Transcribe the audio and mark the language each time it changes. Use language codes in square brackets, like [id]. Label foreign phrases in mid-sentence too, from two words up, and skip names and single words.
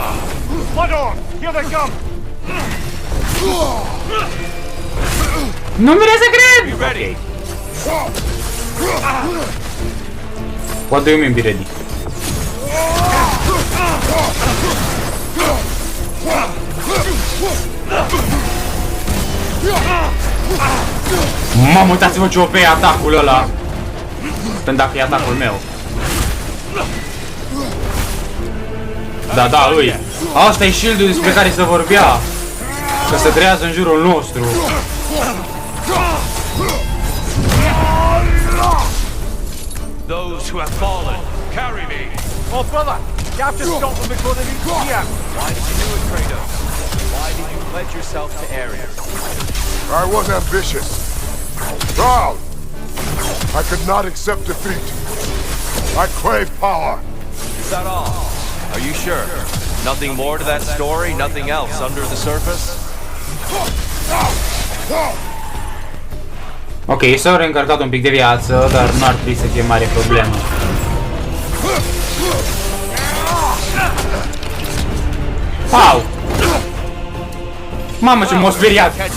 [en] Blood on! Here they come! [ro] Nu vine să cred! [en] Be ready! What do you mean be ready? [ro] Mamă, uitați-vă ce OP e atacul ăla. Pentru dacă e atacul meu. Da, îi. Asta e shield-ul despre care se vorbea. Că se creează în jurul nostru. [en] Those who have fallen, carry me! Oh, brother! You have to stop them before they reach here! Why did you do it, Kratos? Why did you pledge yourself to Ares. I was ambitious. Proud. I could not accept defeat. I crave power. Is that all? Are you sure? Nothing more to that story? Nothing else under the surface? [ro] Ok, s-au reîncarcat un pic de viață, dar nu ar trebui să fie mare problemă. Au! Mamă, ce m-a speriat!